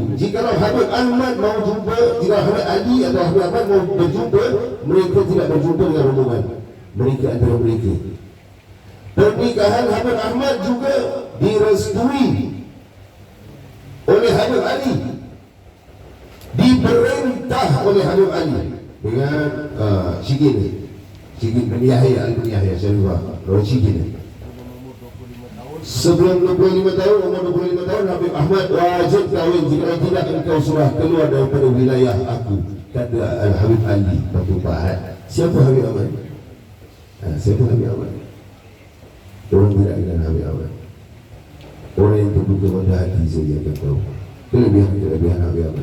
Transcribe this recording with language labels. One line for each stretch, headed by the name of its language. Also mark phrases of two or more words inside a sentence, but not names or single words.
Malay: Jikalau Habib Ahmad mau jumpa, jika Habib Ali atau Habib Ahmad mau berjumpa, mereka tidak berjumpa dengan rombongan. Mereka antara mereka. Pernikahan Habib Ahmad juga direstui oleh Habib Ali, diperintah oleh Habib Ali dengan Syigin bin Yahya bin Yahya Syarifah Syigin. Sebelum 25 tahun, umur 25 tahun, Habib Ahmad wajib kahwin. Jika tidak, engkau sudah keluar daripada wilayah aku, kata Habib Ali Batu Pahat. Siapa Habib Ahmad? Siapa Habib Ahmad? Orang tidak kenal Habib Ahmad. Orang yang terbuka pada hati saja akan tahu kelebihan Habib Ahmad.